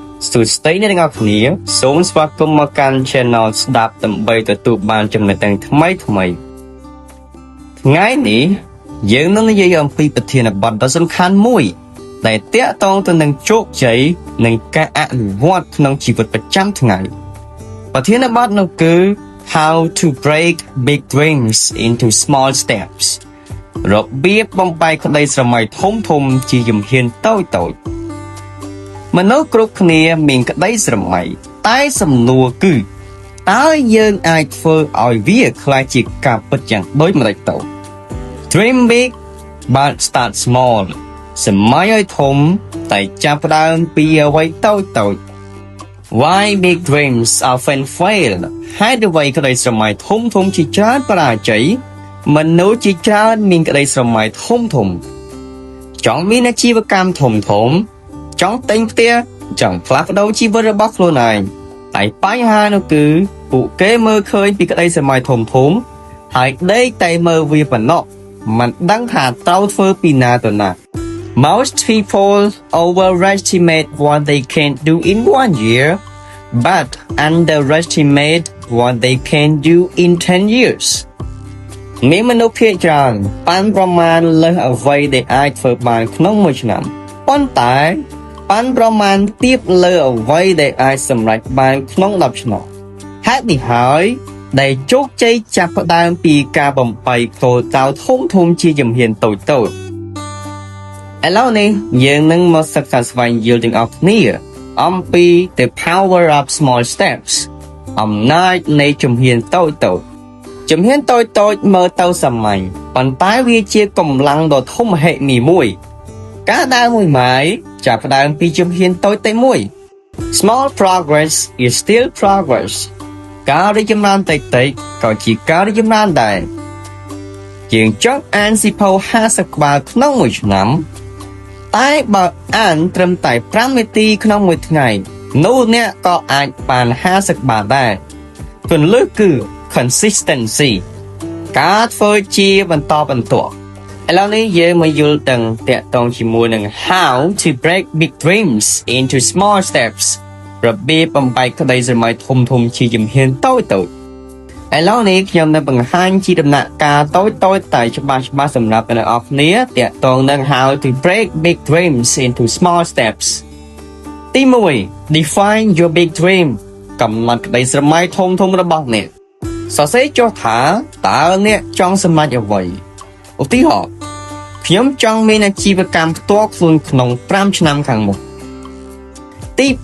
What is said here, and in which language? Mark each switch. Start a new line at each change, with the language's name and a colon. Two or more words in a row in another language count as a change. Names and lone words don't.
Khmer: សួស្តីអ្នកទាំងអស់គ្នាសូមស្វាគមន៍មកកាន់ Channel ស្ដាប់ដើម្បីទទួលបានចំណេះដឹងថ្មីថ្ងៃនេះយើងនឹងនិយាយអំពីប្រធានបទដ៏សំ ខាន់មួយដែលទាក់ទងទៅនឹងជោគជ័យនិងការអនុវត្តក្នុងជីវិតប្រចាំថ្ងៃប្រធាន បទនោះគឺ
English: How to break big dreams into small steps
Khmer: របៀបបំបែកក្តីស្រមៃធំជា ជំហានតូចមនុស្សគ្រប់គ្នាមានក្តីស្រមៃតែសំណួរគឺតើយើងអាចធ្វើឲ្យវាក្លាយជាការពិតយ៉ាងដូចម្តេចទៅ
English: Dream big but start small
Khmer: សម័យឲ្យធំតែចាប់ផ្ដើមពីអ្វីតូច
English: Why big dreams often fail
Khmer: ហេតុអ្វីក្តីស្រមៃធំជាច្រើន បរាជ័យមនុស្សជាច្រើនមានក្តីស្រមៃធំចង់មានអាជីវកម្មធំចង់ទិញផ្ទះ ចង់ផ្លាស់ប្ដូរជីវិតរបស់ខ្លួនឯងតែបញ្ហានោះគឺពួកគេមើលឃើញពីក្តីស្រមៃធំហើយដេកតែមើលវាប៉ុណ្ណោះមិនដឹងថាត្រូវធ្វើពីណាទៅណា
English: Most people overestimate what they can do in 1 year but underestimate what they can do in 10 years
Khmer: មានមនុស្សភាគច្រើនប៉ាន់ប្រមាណលើសអ្វីដែលអាចធ្វើបានក្នុងមួយ ឆ្នាំប៉ុន្តែប៉ាន់ប្រមាណទៀតលើអ្វីដែលអាចសម្រេចបានក្នុង10ឆ្នាំហេតុនេះហើយដែលជោគជ័យចាប់ផ្ដើមពីការបំបែកគោលដៅធំជាជំហានតូចឥឡូវនេះយើងនឹងមកសិក្សាស្វែងយល់ទាំងអស់គ្នាអំពី
English: The Power of Small Steps
Khmer: អំណាចនៃជំហានតូចជំហានតូចមើលទៅ សាមញ្ញប៉ុន្តែវាជាកម្លាំងដ៏ធំមហិមាមួយការដើរមួយម៉ាយចាប់ផ្ដើមពីជំហានតូចតែមួយ
English: Small progress is still progress
Khmer: ការរីកចម្រើនតិចក៏ជាការរីកចម្រើនដែរយើងចង់អានសៀវភៅ50ក្បាលក្នុងមួយឆ្នាំតែបើអានត្រឹ មតែ5នាទីក្នុងមួយថ្ងៃនោះអ្នកក៏អាចបាន50ក្បាលដែរគន្លឹះគឺ consistency ការធ្វើជាបន្តបន្ទាប់ឥឡូវនេះយើងមកយល់ដឹងតាក់ទងជាមួយនឹង
English: how to break big dreams into small steps
Khmer: របៀបបំបែកក្តីស្រមៃធំជាជំហានតូចឥឡូវនេះខ្ញុំនឹងបង្ហាញជា ដំណាក់កាលតូចតែច្បាស់សម្រាប់អ្នកនរគ្នាតាក់ទងនឹង
English: how to break big dreams into small steps
Khmer: ទី1
English: define your big dream
Khmer: កំណត់ក្តីស្រមៃធំរបស់អ្នកសរសេរចុះថាតើអ្នកចង់សម្រេចអ្វីឧទាហរណ៍ខ្ញុំចង់មានអាជីវកម្មផ្ទាល់ខ្លួនក្នុង5ឆ្នាំខាងមុខទី